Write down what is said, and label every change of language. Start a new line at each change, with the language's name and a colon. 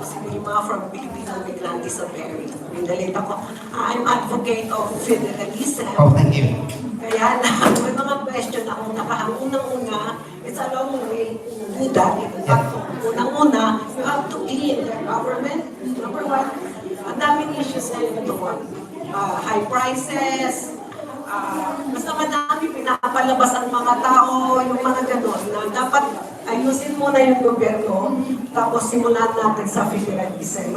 Filipino: Sige mga from Filipino Migrant sa Perry. Pinalit ako.
English: I'm advocate of federalism. Oh, thank you.
Filipino: Kaya lang, may mga question akong unang-una,
English: it's a long way to do that.
Filipino: Unang-una,
English: you have to clean the government. Number one,
Filipino: ang daming issues na yun doon.
English: High prices,
Filipino: basta madami pinapalabas ang mga tao, yung mga gano'n, na dapat ayusin muna yung gobyerno, tapos simulan natin sa federalism.